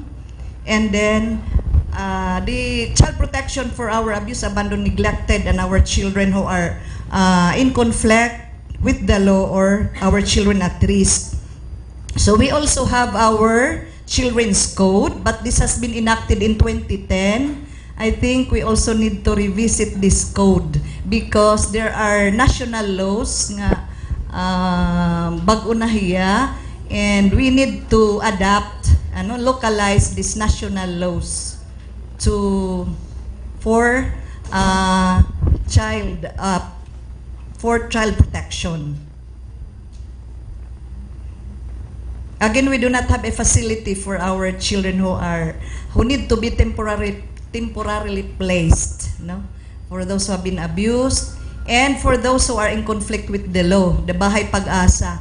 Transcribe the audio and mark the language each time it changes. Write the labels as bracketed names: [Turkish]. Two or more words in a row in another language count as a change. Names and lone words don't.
[English] And then, the child protection for our abused, abandoned, neglected, and our children who are in conflict with the law or our children at risk. So we also have our Children's Code, but this has been enacted in 2010. I think we also need to revisit this code because there are national laws [Waray] nga bag-o na hiya, [English] and we need to adapt, localize these national laws for child protection. Again, we do not have a facility for our children who need to be temporarily placed, for those who have been abused, and for those who are in conflict with the law, the Bahay Pag-asa.